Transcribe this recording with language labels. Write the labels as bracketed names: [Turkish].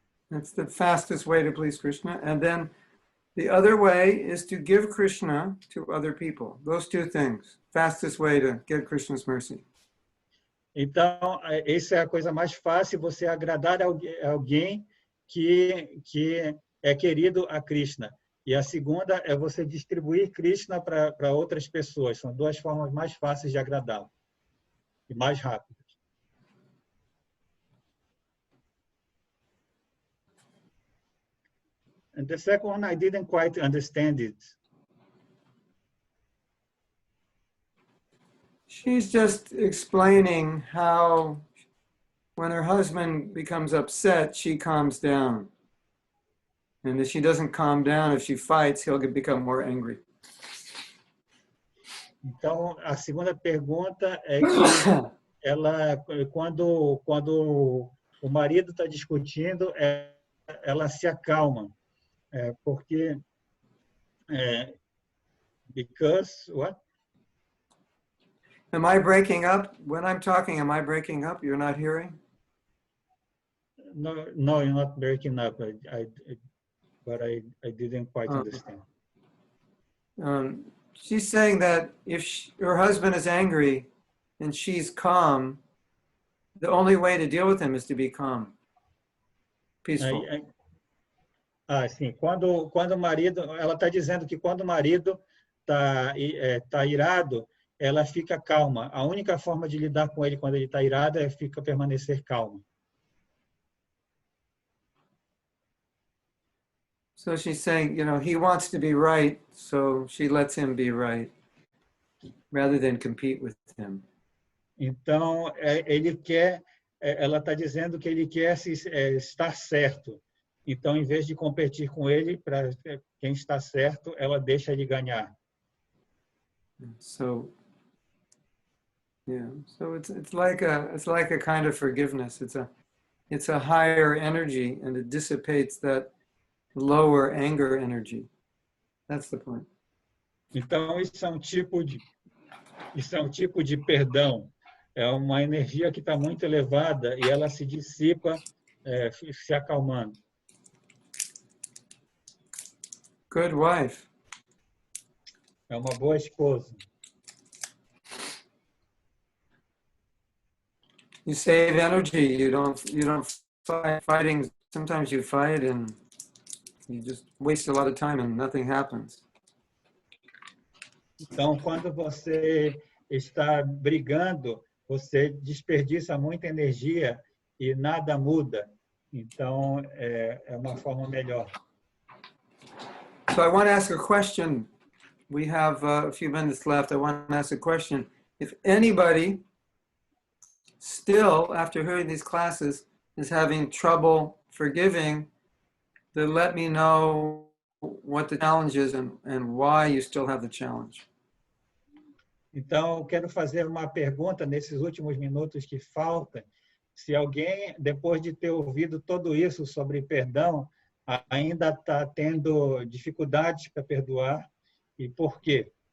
[English] That's the fastest way to please Krishna. And then the other way is to give Krishna to other people. Those two things. Fastest way to get Krishna's mercy. [Portuguese] Então, essa é a coisa mais fácil, você agradar alguém que é querido a Krishna. E a segunda é você distribuir Krishna para outras pessoas. São duas formas mais fáceis de agradá-lo e mais rápidas. [English] And the second one, I didn't quite understand it. She's just explaining how when her husband becomes upset, she calms down. And if she doesn't calm down, if she fights, he'll become more angry. [Portuguese] Então, a segunda pergunta é que quando o marido está discutindo, ela se acalma. Porque [English] because what? Am I breaking up? When I'm talking, am I breaking up? You're not hearing? No, you're not breaking up. But I didn't quite understand. She's saying that if her husband is angry and she's calm, the only way to deal with him is to be calm, peaceful. [Portuguese] Sim. Quando o marido, ela está dizendo que quando o marido tá irado, ela fica calma. A única forma de lidar com ele quando ele está irado é permanecer calma. [English] So she's saying, he wants to be right, so she lets him be right, rather than compete with him. [Portuguese] Então, ela está dizendo que ele quer estar certo. Então, em vez de competir com ele, para quem está certo, ela deixa ele ganhar. [English] So, so it's like a kind of forgiveness. It's a higher energy, and it dissipates that lower anger energy. That's the point. [Portuguese] Então, isso é um tipo de perdão. É uma energia que está muito elevada e ela se dissipa se acalmando. [English] Good wife. [Portuguese] É uma boa esposa. [English] You save energy. You don't fighting. Sometimes you fight and you just waste a lot of time and nothing happens. [Portuguese] Então, quando você está brigando, você desperdiça muita energia e nada muda. Então, é uma forma melhor. [English] So I want to ask a question. We have a few minutes left. I want to ask a question. If anybody still, after hearing these classes, is having trouble forgiving, then let me know what the challenge is and why you still have the challenge. [Portuguese] Então, eu quero fazer uma pergunta nesses últimos minutos que faltam. Se alguém, depois de ter ouvido tudo isso sobre perdão, ainda está tendo dificuldades para perdoar, e por quê?